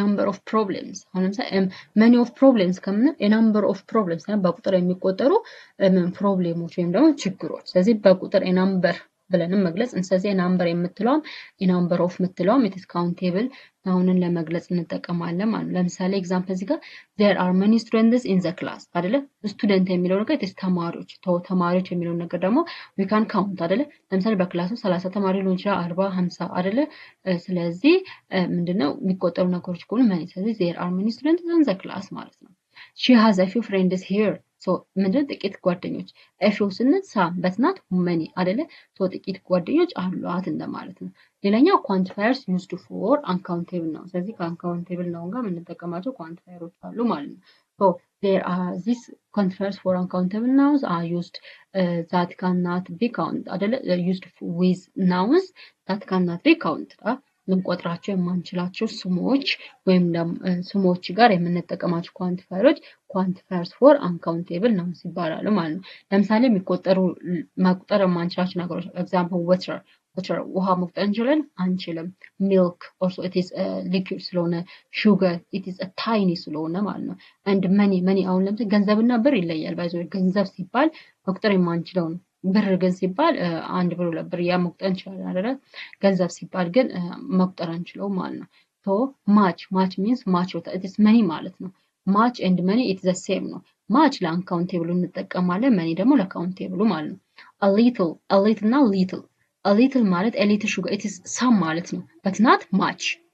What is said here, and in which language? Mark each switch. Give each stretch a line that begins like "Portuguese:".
Amharic: of problems አሁን ለምሳሌ
English: many of problems
Amharic: ከምን
English: a number of problems
Amharic: በቁጥር የሚቆጠሩ ፕሮብሌሞች ወይም ደግሞ ችግሮች። ስለዚህ በቁጥር a number ብለንም መግለጽ እንሰዚህ number የምትለውም a number of የምትለውም
English: it is countable
Amharic: ናውንን ለመግለጽ እንጠቀማለን ማለት ነው። ለምሳሌ ኤግዛምፕል እዚህ ጋር
English: there are many students in the class
Amharic: አይደለ? ስቱደንት የሚለው ነገር it is ተማሪዎች የሚለው ነገር ደግሞ we can count አይደለ? ለምሳሌ በክላሱ 30 ተማሪ ሊሆን ይችላል 40 50 አይደለ? ስለዚህ ምንድነው የሚቆጠሩ ነገሮች ከሆኑ
English: many ስለዚህ there are many students in the class ማለት ነው። she has a few friends here. So
Amharic: ምንድነው ጥቂት ጓደኞች
English: a few ስንል some but not many አይደለ? so
Amharic: ጥቂት ጓደኞች አሏት እንደማለት ነው።
English: ሌላኛው ኳንቲፋየርስ used for uncountable ነው።
Amharic: ስለዚህ ከuncountable ነው ጋር የምንጠቀማቸው ኳንቲፋየሮች አሉ ማለት
English: ነው። so there are these quantifiers for uncountable nouns are used that cannot be counted አይደለ? used with nouns that cannot be counted
Amharic: ልንቆጥራቸው የማንችላቸው ስሞች ወይም ስሞች ጋር የምንጠቀማቸው ኳንቲፋየሮች ኳንቲፋየርስ ፎር አንካውንቴብል ናውንስ ይባላሉ ማለት ነው። ለምሳሌ መቁጠር የማንችላቸው ነገሮች ኤግዛምፕል water ውሃ መቁጠር እንችላለን አንችልም።
English: milk also it is liquid
Amharic: ስለሆነ
English: sugar it is a tiny
Amharic: ስለሆነ ማለት ነው። and money አሁን ለምሳሌ ገንዘብና ብር ይለያል። ባይዘው ገንዘብ ሲባል መቁጠር የማንችለው ነው። ብር ግን ሲባል አንድ ብር ሁለት ብር ያ መቁጠር እንችላለን አይደል? ገንዘብ ሲባል ግን መቁጠር አንችለውም ማለት ነው።
English: so much means much it is many ማለት ነው። much and many it is the same ነው። much
Amharic: ለአንካውንቴብሉ እንጠቀማለን
English: many
Amharic: ደግሞ ለካውንቴብሉ ማለት ነው።
English: a little እና little a little ማለት a little sugar it is some ማለት ነው but not much